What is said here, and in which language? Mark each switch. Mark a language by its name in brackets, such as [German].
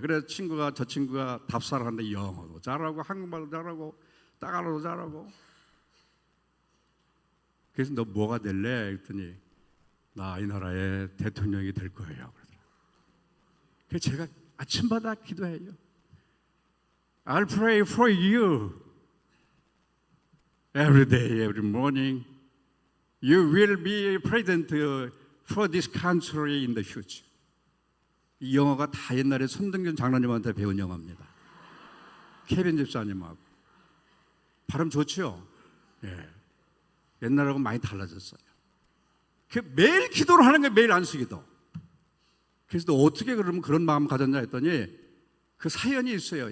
[Korean] 그래서 저 친구가 답사를 하는데 영어도 잘하고 한국말도 잘하고 따갈로도 잘하고. 그래서 너 뭐가 될래? 그랬더니 나 이 나라의 대통령이 될 거예요. 그래서 제가 아침마다 기도해요. [English] I'll pray for you. Every day, every morning. You will be president for this country in the future. [Korean] 이 영어가 다 옛날에 손등균 장로님한테 배운 영어입니다. 케빈 집사님하고. 발음 좋죠? 예. 옛날하고 많이 달라졌어요. 매일 기도를 하는 게 매일 안수기도. 그래서 너 어떻게 그러면 그런 마음 가졌냐 했더니 그 사연이 있어요.